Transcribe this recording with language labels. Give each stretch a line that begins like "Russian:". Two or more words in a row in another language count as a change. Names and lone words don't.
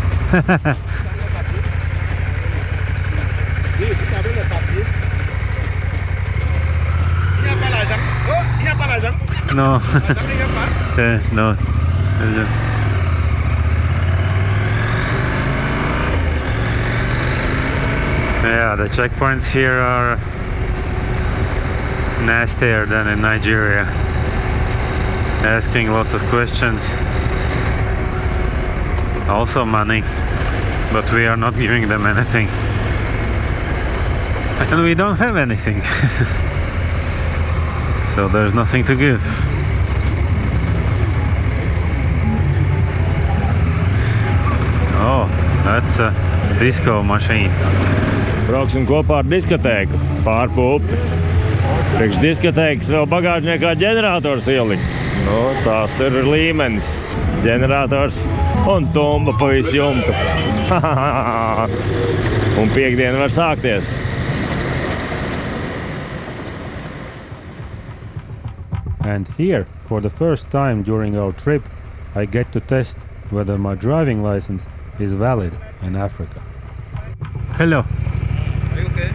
French: Oui, vous avez les papiers. Il n'y a pas l'argent. Oh, il n'y a pas l'argent.
English: No.
French: L'argent, il n'y a pas.
English: No. Yeah, the checkpoints here are nastier than in Nigeria. Asking lots of questions. Also money, but we are not giving them anything. And we don't have anything. So there's nothing to give. Oh, that's a disco machine.
Latvian: Brauksim kopā ar diskotēku pārpa upi. Priekš diskotēkas vēl bagāžniekā ģenerators ielikts. Nu, tās ir līmenis. Ģenerators un tumba pa visu jumtu. Un piekdiena var sākties.
English: And here, for the first time during our trip, I get to test whether my driving license is valid in Africa. Hello. Are you okay?